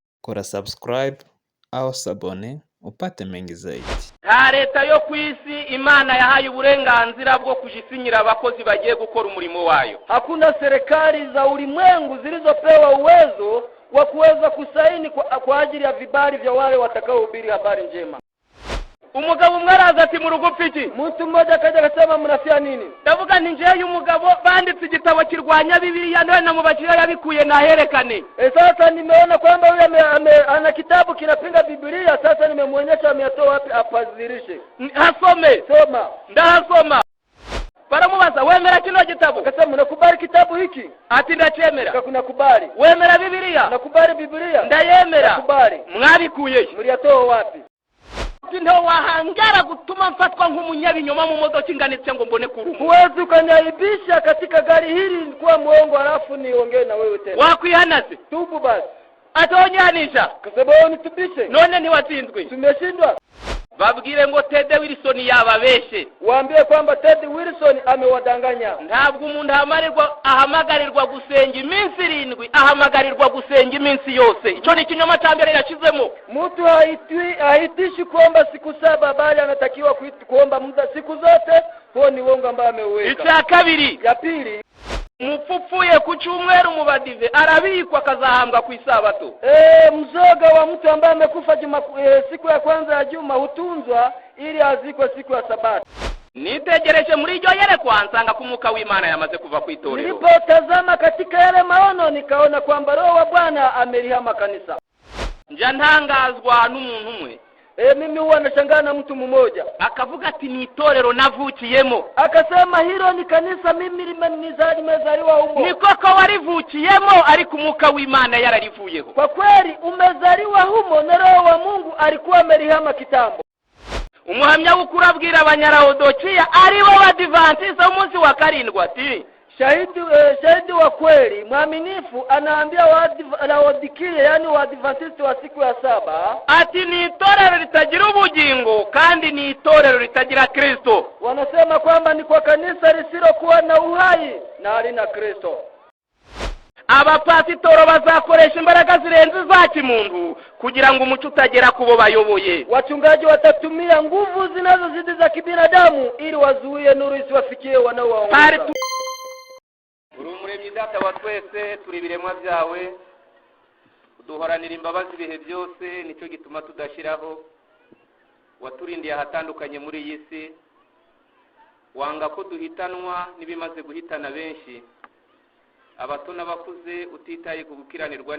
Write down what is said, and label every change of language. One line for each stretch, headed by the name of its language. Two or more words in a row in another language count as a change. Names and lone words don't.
Swahili: Kora subscribe au sabone upate mengi zaidi.
Rundi: Nta leta yo ku isi Imana yahaye uburenganzira bwo kujisinyira abakozi bagiye gukora umurimo wayo.
Swahili: Hakuna serikali za ulimwengu zilizopewa uwezo wa kuweza kusaini kwa ajili ya vibali vya wale watakaohubiri habari njema.
Rundi: Umugabo mwaraza ati mu rugo pfiki.
Swahili: Mtu mmoja kaja akasema mnafia nini?
Rundi: Ndavuga ni nje umugabo banditse igitabo kirwanya Bibiliya none namubakira yabikuye naherekane.
Swahili: Sasa nimeona kwamba yule ana kitabu kinapinga Biblia, sasa nimemuonyesha ametoa wapi apazirishe.
Rundi: Hasome.
Swahili: Soma.
Rundi: Ndahasoma. Baramubaza wemera kino gitabo?
Swahili: Akasema nakubali kitabu hiki.
Rundi: Ati ndacemera.
Swahili: Nakubali.
Rundi: Wemera Bibiliya?
Swahili: Nakubali Biblia.
Rundi: Ndayemera.
Swahili: Nakubali.
Rundi: Mwabikuye.
Swahili: Mliyatoa wapi?
Rundi: Ndio wahangara gutuma mfatwa nk'umunyabinyoma mu modoka inganitse ngo mbone kurumu.
Swahili: Huwezi ukaniaibisha katika gari hili kwa muongo alafu niongee na wewe tena.
Rundi: Wakwihanase.
Swahili: Tubu basi.
Rundi: Atonyanisha.
Swahili: Kwa sababu nitubishe.
Rundi: None ni watsinzwe.
Swahili: Tumeshindwa.
Rundi: Babwire ngo Ted Wilson yababeshe.
Swahili: Waambie kwamba Ted Wilson amewadanganya.
Rundi: Ntabwo umuntu ahamagarirwa gusenga iminsi 7, ahamagarirwa gusenga iminsi yose. Ico ni kinyoma cyambere yashizemo.
Swahili: Mtu haitishi kuomba siku 7 bali anatakiwa kuomba muda siku zote. Huo ni uongo ambao ameuweka.
Rundi: Icya kabiri.
Swahili: Ya pili.
Rundi: Mupfuye ku cyumweru mu badive arabikwa akazahambwa ku isabato.
Swahili: Mzoga wa mtu ambaye amekufa siku ya kwanza ya juma hutunzwa ili azikwe siku ya Sabato.
Rundi: Nitegereje muri iryo yerekwa nsanga kumuka w'Imana yamaze kuva ku itorero.
Swahili: Nilipotazama katika yale maono nikaona kwamba Roho wa Bwana amelihama kanisa.
Rundi: Nja ntangazwa n'umuntu umwe.
Swahili: Mimi huwa nashangaa na mtu mmoja.
Rundi: Akavuga ati ni itorero navukiyemo.
Swahili: Akasema hilo ni kanisa mimi nimezaliwa humo.
Rundi: Ni koko warivukiyemo ariko umuka w'Imana yararivuyeho.
Swahili: Kwa kweli umezaliwa humo na Roho wa Mungu alikuwa amelihama kitambo.
Rundi: Umuhamya w'ukuri abwira Abanyalaodikia ari bo Badventista umunsi wa 7 ati
Swahili: shahidi wa kweli mwaminifu anaambia Laodikia yani Waadventista wa siku ya 7
Rundi: ati ni itorero litagira ubugingo kandi ni itorero litagira Kristo.
Swahili: Wanasema kwamba ni kwa kanisa lisilokuwa na uhai na halina Kristo.
Rundi: Abapasitoro bazakoresha imbaraga zirenze za kimuntu kugira ngo umuco utagera kubo bayoboye.
Swahili: Wachungaji watatumia nguvu zinazozidi za kibinadamu ili wazuie nuru isiwafikie wanaowaongoza.
Rundi: Urumuremyi data wa twese turi biremwa byawe uduhoranira imbabazi bihe byose nicyo gituma tudashiraho waturindiye ahatandukanye muri iyi si wanga ko duhitanwa nibimaze guhitana benshi abato n'abakuze utitaye ku gukiranirwa